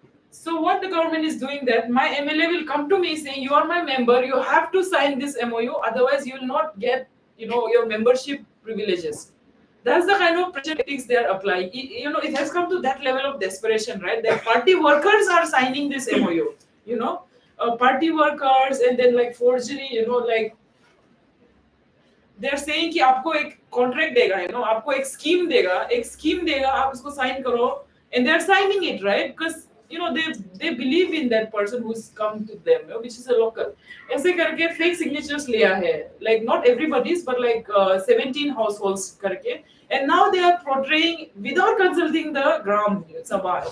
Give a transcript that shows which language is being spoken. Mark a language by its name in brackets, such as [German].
[English] So what the government is doing, that my MLA will come to me saying, you are my member, you have to sign this MOU, otherwise you will not get your membership privileges. That's the kind of pressure tactics they are applying. It has come to that level of desperation, right? That party workers are signing this MOU. Party workers, and then forgery. They're saying [Hindi] कि आपको एक contract देगा, आपको एक scheme देगा, आप उसको sign करो, [English] and they're signing it, right? Because they believe in that person who's come to them, which is a local. [Hindi] ऐसे करके [English] fake signatures [Hindi] लिया है, [English] like not everybody's, but 17 households [Hindi] करके, [English] and now they are portraying without consulting the Gram Sabha.